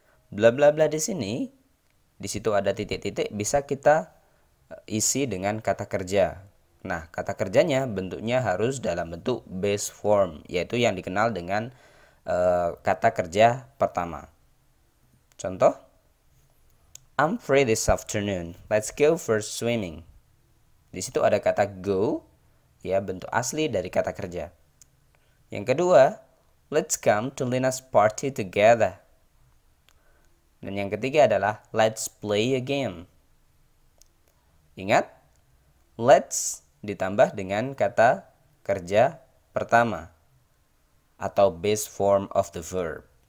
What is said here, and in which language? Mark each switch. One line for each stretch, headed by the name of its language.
Indonesian: Bla bla bla di situ ada titik-titik, bisa kita isi dengan kata kerja. Nah, kata kerjanya bentuknya harus dalam bentuk base form, yaitu yang dikenal dengan kata kerja pertama. Contoh,
English: I'm free this afternoon. Let's go for swimming.
Indonesian: Di situ ada kata go, ya, bentuk asli dari kata kerja. Yang kedua,
English: let's come to Lina's party together.
Indonesian: Dan yang ketiga adalah
English: let's play a game.
Indonesian: Ingat, let's ditambah dengan kata kerja pertama atau
English: base form of the verb.